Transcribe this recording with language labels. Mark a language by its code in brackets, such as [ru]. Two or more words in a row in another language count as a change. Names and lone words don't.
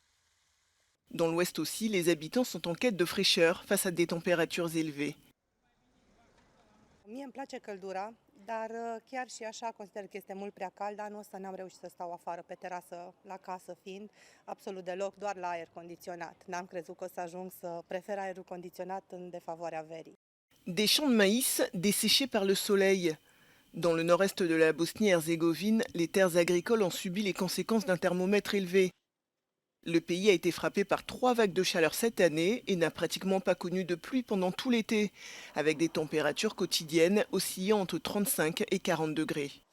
[fr] Dans l'ouest aussi, les habitants sont en quête de fraîcheur face à des températures élevées. [ro] Mie îmi place căldura, dar chiar și așa consider că este mult prea cald, anul ăsta n-am reușit să stau afară pe terasă, la casă fiind, absolut deloc, doar la aer condiționat. N-am crezut că o să ajung să prefer aerul condiționat în defavoarea verii. [fr] Des champs de maïs desséchés par le soleil. Dans le nord-est de la Bosnie-Herzégovine, les terres agricoles ont subi les conséquences d'un thermomètre élevé. Le pays a été frappé par 3 vagues de chaleur cette année et n'a pratiquement pas connu de pluie pendant tout l'été, avec des températures quotidiennes oscillant entre 35 et 40 degrés.